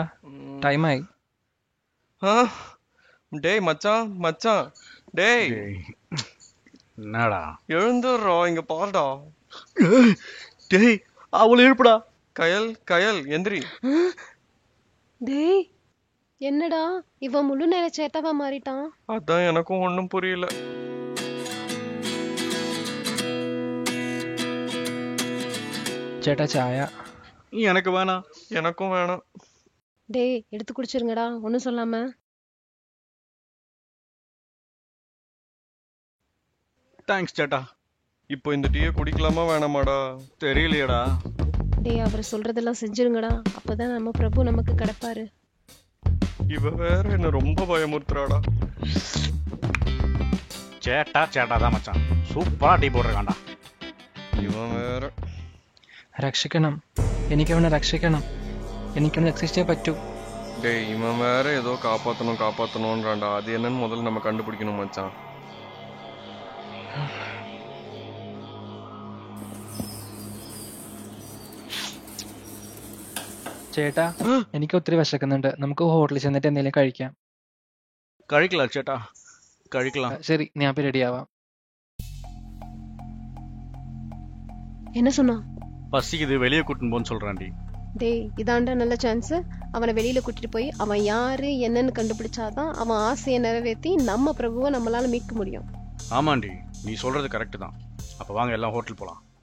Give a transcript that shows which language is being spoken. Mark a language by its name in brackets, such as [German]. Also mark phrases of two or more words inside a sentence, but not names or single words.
[Malayalam] ടൈമായി. [Tamil] ஆ, டேய் மச்சான் மச்சான், டேய் என்னடா? எழுந்துடுறா, இங்க பாருடா. டேய் அவளை எழுப்புடா. கயல் கயல் எந்திரி. டேய் என்னடா இவன் முழு நேர சேட்டாவா மாறிட்டான்? அதான் எனக்கும் ஒண்ணும் புரியல. [Malayalam] ചേട്ടാ ചായ. [Tamil] எனக்கு வேணாம். எனக்கும் வேணாம். டேய் எடுத்து குடிச்சிருங்கடா ஒன்னும் சொல்லாம. தேங்க்ஸ் சேட்டா. இப்போ இந்த டீயை குடிக்கலாமா வேணாமாடா? தெரியலையடா. டேய் அவர் சொல்றதெல்லாம் செஞ்சிருங்கடா, அப்பதான் நம்ம பிரபு நமக்கு கிடைப்பாரு. இவ வேற என்ன ரொம்ப பயமுறுத்துறாடா. சேட்டா தான் மச்சான், சூப்பரா டீ போட்டிருக்கான்டா. இவன் வேற. [Malayalam] രക്ഷിക്കണം, എനിക്ക് അവനെ രക്ഷിക്കണം, എനിക്കവനെ രക്ഷിച്ചേ പറ്റൂ. [Tamil] டேய் இவன் வேற ஏதோ காப்பாத்தணும்ன்றான்டா. அது என்னன்னு முதல்ல நம்ம கண்டுபிடிக்கணும் மச்சான். [Malayalam] ചേട്ടാ എനിക്ക് ഒത്തിരി വിശക്കുന്നുണ്ട്, നമുക്ക് ഹോട്ടലിൽ ചെന്നിട്ട് എന്തെങ്കിലും കഴിക്കാം. [Tamil] കഴിக்கலாம் சேட்டா കഴിக்கலாம். [Malayalam] ശരി ഞാൻ ഇപ്പൊ റെഡിയാവാം. [Tamil] என்ன சொன்னா? பசிக்குது வெளியே கூட்டின்னு போன்னு சொல்றான்டி. டேய் இதாண்டா நல்ல சான்ஸ். அவனை வெளியில கூட்டிட்டு போய் அவன் யாரு என்னன்னு கண்டுபிடிச்சாதான் அவன் ஆசையை நிறைவேற்றி நம்ம பிரபுவை நம்மளால மீட்க முடியும். ஆமாண்டி நீ சொல்றது கரெக்ட் தான். அப்ப வாங்க எல்லாம் ஹோட்டல் போலாம்.